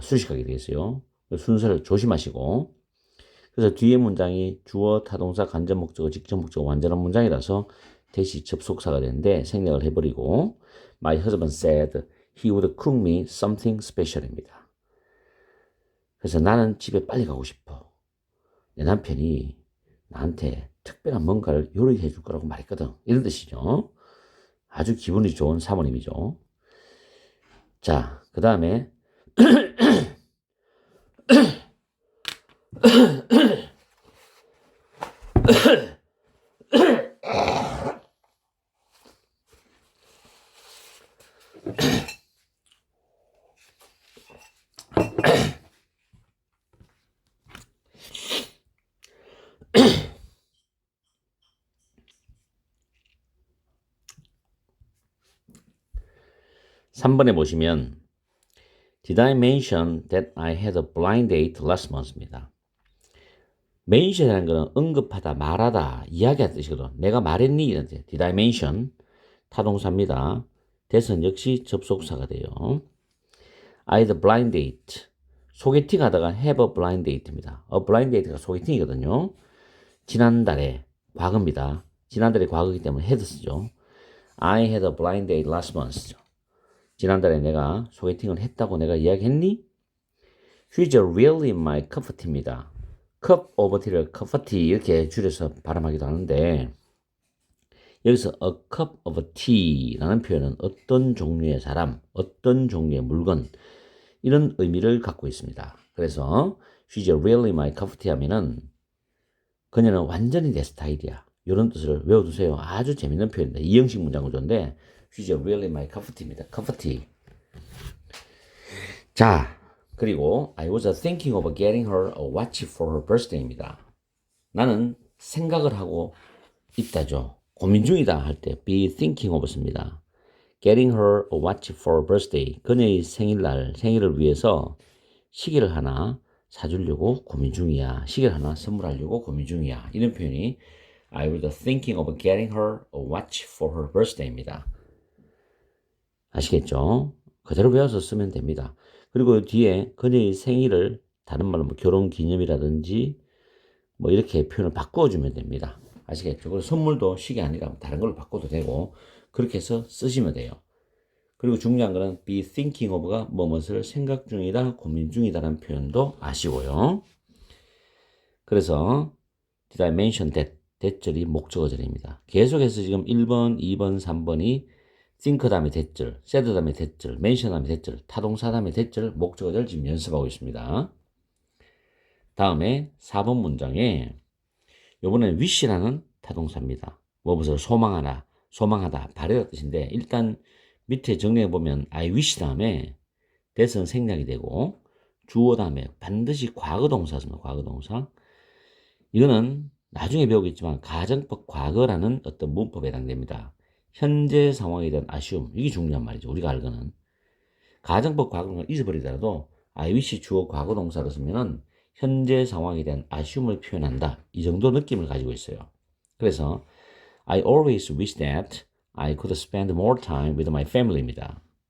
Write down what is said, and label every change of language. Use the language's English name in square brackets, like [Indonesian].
[Korean] 수식하게 되어 있어요. 순서를 조심하시고. 그래서 뒤에 문장이 주어, 타동사, 간접 목적어, 직접 목적어 완전한 문장이라서 대시 접속사가 되는데 생략을 해버리고 [English] My husband said he would cook me something special [Korean] 입니다. 그래서 나는 집에 빨리 가고 싶어. 내 남편이 나한테 특별한 뭔가를 요리해 줄 거라고 말했거든. 이런 뜻이죠. 아주 기분이 좋은 사모님이죠. 자, 그 다음에 [English] 3번에 보시면 Did I mention that I had a blind date last month입니다. [Korean] mention이라는 것은 언급하다, 말하다, 이야기하는 뜻이거든. 내가 말했니? 이런 뜻. [English] Did I mention? [Korean] 타동사입니다. that은 역시 접속사가 돼요. [English] I had a blind date. [Korean] 소개팅 하다가 have a blind date입니다. a blind date가 소개팅이거든요. 지난달에 과거입니다. 지난달에 과거이기 때문에 had 쓰죠. [English] I had a blind date last month. [Korean] 지난달에 내가 소개팅을 했다고 내가 이야기했니? [English] She's really my cup of tea입니다. [Korean] cup of tea를 cup of tea 이렇게 줄여서 발음하기도 하는데 여기서 a cup of tea라는 표현은 어떤 종류의 사람, 어떤 종류의 물건 이런 의미를 갖고 있습니다. 그래서 [English] She's really my cup of tea [Korean] 하면은 그녀는 완전히 내 스타일이야. 이런 뜻을 외워두세요. 아주 재밌는 표현입니다. [English] 이형식 문장 구조인데 She's really my cup of tea입니다. cup of tea. 자, 그리고 I was thinking of getting her a watch for her birthday 입니다. [Korean] 나는 생각을 하고 있다죠. 고민 중이다 할 때 be thinking of 씁니다. [English] Getting her a watch for her birthday. [Korean] 그녀의 생일날, 생일을 위해서 시계를 하나 사주려고 고민 중이야. 시계를 하나 선물하려고 고민 중이야. [English] 이런 표현이 I was thinking of getting her a watch for her birthday입니다. [Korean] 아시겠죠? 그대로 외워서 쓰면 됩니다. 그리고 뒤에 그녀의 생일을 다른 말로 뭐 결혼 기념이라든지 뭐 이렇게 표현을 바꿔주면 됩니다. 아시겠죠? 그리고 선물도 시계 아니라 다른 걸로 바꿔도 되고 그렇게 해서 쓰시면 돼요. 그리고 중요한 거는 be thinking of가 뭐뭇을 생각 중이다, 고민 중이다라는 표현도 아시고요. [English] 그래서 did I mention that? [Korean] that절이 목적어절입니다. 계속해서 지금 1번, 2번, 3번이 think 다음에 that절, said 다음에 that절, mention 다음에 that절, 타동사 다음에 that절, 목적어절 지금 연습하고 있습니다. 다음에 4번 문장에 이번에는 wish라는 타동사입니다. 무엇을 소망하다, 바라다 뜻인데 일단 밑에 정리해보면 I wish 다음에 that은 생략이 되고 주어 다음에 반드시 과거 동사 씁니다. 과거 동사. 이거는 나중에 배우겠지만 가정법 과거라는 어떤 문법에 해당됩니다. 현재 상황에 대한 assume 이게 중요한 말이죠. 우리가 알거는 가정법 과거를 잊어버리더라도 I wish 주어 과거 동사로 쓰면은 현재 상황에 대한 assume을 표현한다. 이 정도 느낌을 가지고 있어요. [English] 그래서 I always wish that I could spend more time with my family입니다.